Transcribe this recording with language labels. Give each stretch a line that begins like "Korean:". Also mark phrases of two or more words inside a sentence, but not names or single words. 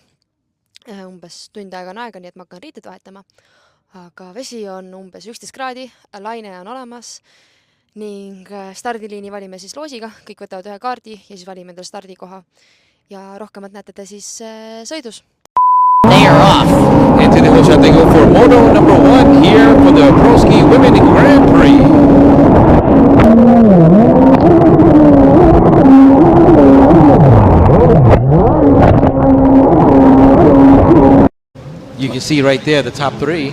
Estonian: Umbes tund aega on aega, nii et ma hakkan riited vahetama. Aga vesi on umbes 11 kraadi, laine on olemas ning stardiliini valime siis loosiga. Kõik võtavad ühe kaardi ja siis valime endale stardikoha. Ja rohkemat näete te siis sõidus.
English: They are off. Into the shot they go for moto number 1 here for the Pro Ski Women Grand Prix. You can see right there the top 3.